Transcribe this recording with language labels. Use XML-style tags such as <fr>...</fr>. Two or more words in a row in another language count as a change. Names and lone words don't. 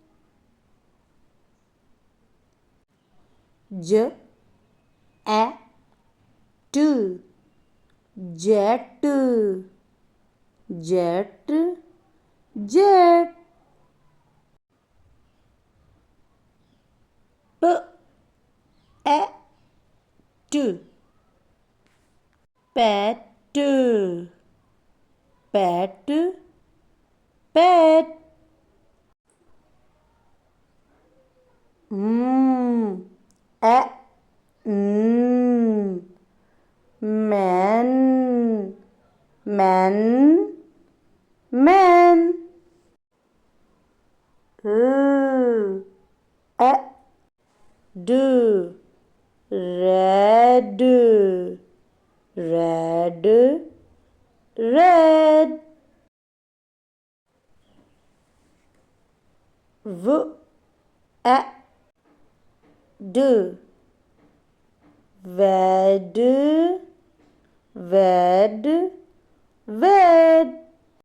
<en>j e t jet jet jet p e t pet pet pet e n man man man e d red red red v e d ved ved ved</en>